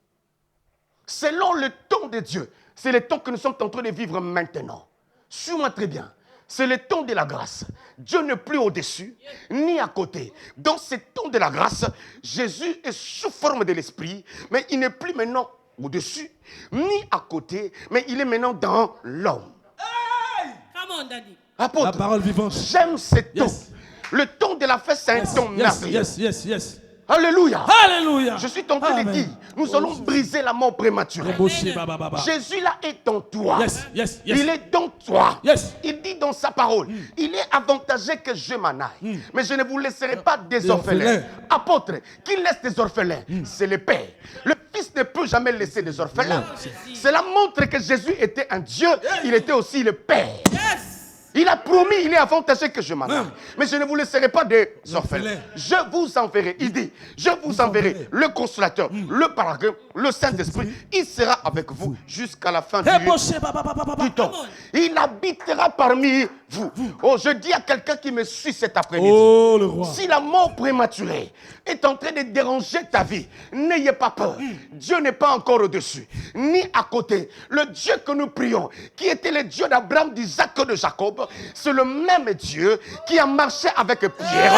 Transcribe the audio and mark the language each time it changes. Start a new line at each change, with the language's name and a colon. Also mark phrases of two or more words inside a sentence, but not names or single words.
French: Selon le temps de Dieu, c'est le temps que nous sommes en train de vivre maintenant. Suis-moi très bien. C'est le temps de la grâce. Dieu n'est plus au-dessus, ni à côté. Dans ce temps de la grâce, Jésus est sous forme de l'esprit, mais il n'est plus maintenant au-dessus, ni à côté, mais il est maintenant dans l'homme.
English: Come on, Daddy.
French: Apôtre, La parole vivante. j'aime ce temps.
English: Yes.
French: Le temps de la fête, c'est un temps
English: Yes,
French: merveilleux.
English: yes, yes, yes.
French: Alléluia. Alléluia. Je suis tenté de Amen. dire, nous allons briser la mort prématurée. Rebosché, baba, baba. Jésus là est en toi.
English: Yes, yes, yes.
French: Il est dans toi.
English: Yes.
French: Il dit dans sa parole, il est avantageux que je m'en aille. Mais je ne vous laisserai pas des orphelins. orphelins. Apôtre, qui laisse des orphelins? C'est le Père. Le Fils ne peut jamais laisser des orphelins. Cela montre que Jésus était un Dieu, il était aussi le Père.
English: Yes.
French: Il a promis, il est avantageux que je m'en aille. Mais je ne vous laisserai pas des orphelins. Je vous enverrai, il dit, je vous enverrai le consolateur, le paraclet, le Saint-Esprit. Il sera avec vous jusqu'à la fin Rebosché, baba, baba, baba. du temps. Il habitera parmi vous. Oh, je dis à quelqu'un qui me suit cet après-midi. Oh, le roi. Si la mort prématurée est en train de déranger ta vie, n'ayez pas peur. Dieu n'est pas encore au-dessus, ni à côté. Le Dieu que nous prions, qui était le Dieu d'Abraham, d'Isaac et de Jacob, c'est le même Dieu qui a marché avec Pierre.